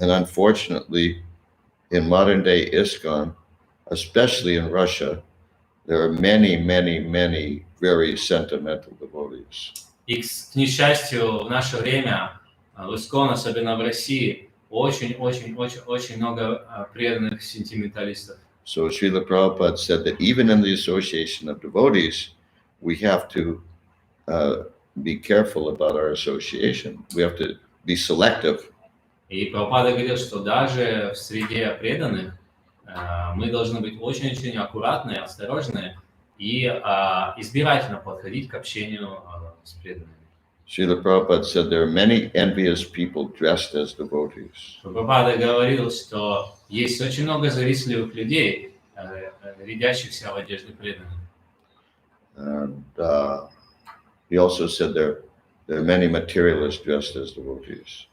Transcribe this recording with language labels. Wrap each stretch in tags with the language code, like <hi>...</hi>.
<en>And unfortunately, in modern day ISKCON, especially in Russia, there are many, many, many very sentimental devotees.</en> <ru>И, к несчастью, в наше время в ИСККОН, особенно в России, очень много преданных сентименталистов.</ru> <en>So Srila Prabhupada said that even in the association of devotees, we have to be careful about our association. We have to be selective.</en> <ru>И Прабхупада говорил, что даже в среде преданных мы должны быть очень-очень аккуратны, осторожны и избирательно подходить к общению с преданными.</ru> <en>Srila Prabhupada said there are many envious people dressed as devotees.</en> <ru>Прабхупада говорил, что есть очень много завистливых людей, рядящихся в одежде преданных.</ru> <en>And he also said there are many materialists dressed as devotees.</en>